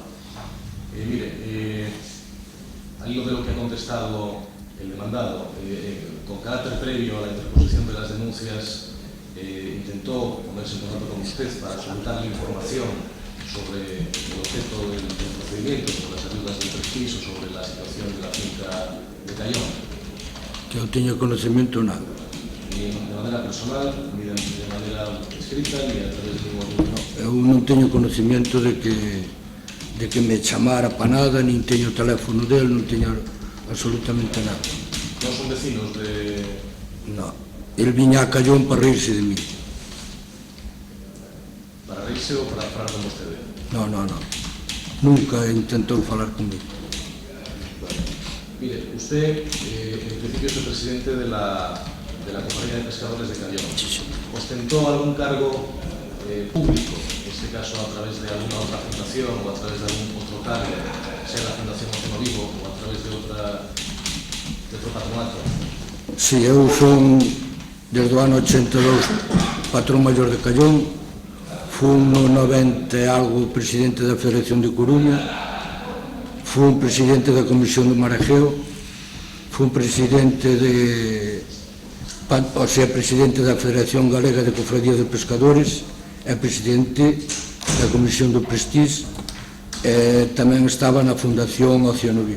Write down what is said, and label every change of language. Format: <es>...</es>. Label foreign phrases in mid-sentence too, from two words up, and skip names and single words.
<es>Mire, al hilo de lo que ha contestado el demandado, con carácter previo a la interposición de las denuncias, intentó ponerse en contacto con usted para solicitarle información sobre el objeto del procedimiento, sobre las ayudas del prestigio, sobre la situación de la finca de Cayón.</es> <gl>Que non teño conocimiento nada.</gl> <es>Ni de manera personal, ni de manera escrita, ni a través de ningún libro.</es> <gl>Eu non teño conocimiento de que me chamara para nada, nin teño o teléfono del, non teño absolutamente nada. Non son vecinos de...</gl> <es>No. El viña a Cayón para reírse de mí.</es> <gl>Para reírse ou para falar con vostede? No. Nunca intentou falar comigo.</gl> <es>Mire, usted en principio es el presidente de la Compañía de Pescadores de Cayón. ¿Ostentó algún cargo público, en este caso a través de alguna otra fundación o a través de algún otro cargo, sea la Fundación Océano Vivo o a través de otra do patronato.</es> <gl>Si, eu son, desde o ano 82, patrón maior de Callón, fun no 90 e algo presidente da Federación de Coruña, fun presidente da Comisión do Marajeo, fun presidente presidente da Federación Galega de Cofradías de Pescadores e presidente da Comisión do Prestige, e tamén estaba na Fundación Océano Vivo.</gl>